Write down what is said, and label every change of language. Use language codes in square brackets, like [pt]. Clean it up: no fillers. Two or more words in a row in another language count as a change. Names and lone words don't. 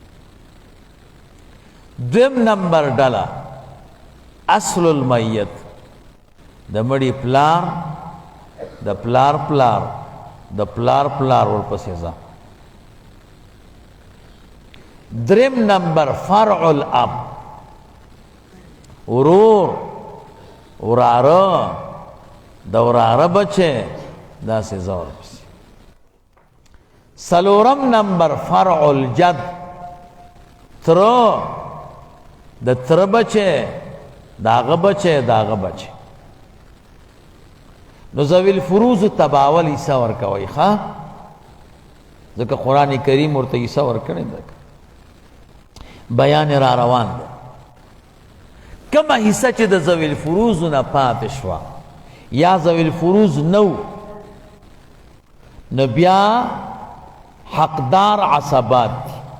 [ps] دویم نمبر ډله [ar] اصل المیت، [ps] د مړي پلار، د پلار پلار، د پلار پلار ورپسې ځه. دریم نمبر [ar] فرع الاب، [ps] ورور، وراره، د وراره بچه، داسې ځه ورپسې. څلورم نمبر [ar] فرع الجد، [ps] تره، د تره بچه، داغه بچه، داغه بچه. نو [ar] ذوی الفروض [ps] تباول حصہ ورکوي ښه، ځکه قرآن کریم ورته حصہ ورکړی ده، بیان را روان ده. کومه حصہ چې د [ar] ذوی الفروض [ps] نه پاتې شوه یا [ar] ذوی الفروض [ps] نو، نو بیا حقدار عصبات دي.